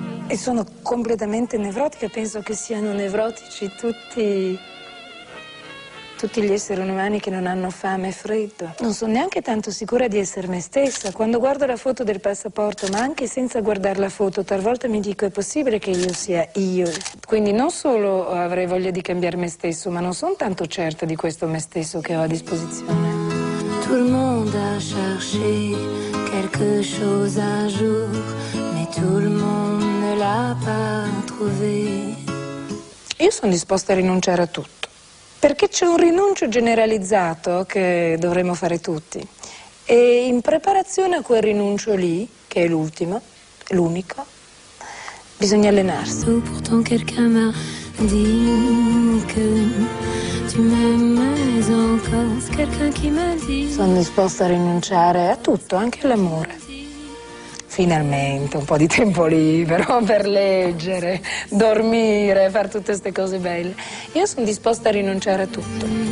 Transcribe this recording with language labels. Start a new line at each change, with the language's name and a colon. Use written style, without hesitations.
Italian: E sono completamente nevrotica, penso che siano nevrotici tutti gli esseri umani che non hanno fame e freddo. Non sono neanche tanto sicura di essere me stessa. Quando guardo la foto del passaporto, ma anche senza guardare la foto, talvolta mi dico è possibile che io sia io. Quindi non solo avrei voglia di cambiare me stesso, ma non sono tanto certa di questo me stesso che ho a disposizione.
French: Tout le monde a cherché quelque chose un jour, mais tout le monde ne l'a pas trouvé.
Italian: Io sono disposta a rinunciare a tutto, perché c'è un rinuncio generalizzato che dovremmo fare tutti. E in preparazione a quel rinuncio lì, che è l'ultimo, l'unico, bisogna allenarsi.
French: Pourtant quelqu'un m'a dit que tu m'aimes encore. C'est quelqu'un qui m'a dit.
Italian: Sono disposta a rinunciare a tutto, anche all'amore. Finalmente un po' di tempo libero per leggere, dormire, fare tutte queste cose belle. Io sono disposta a rinunciare a tutto.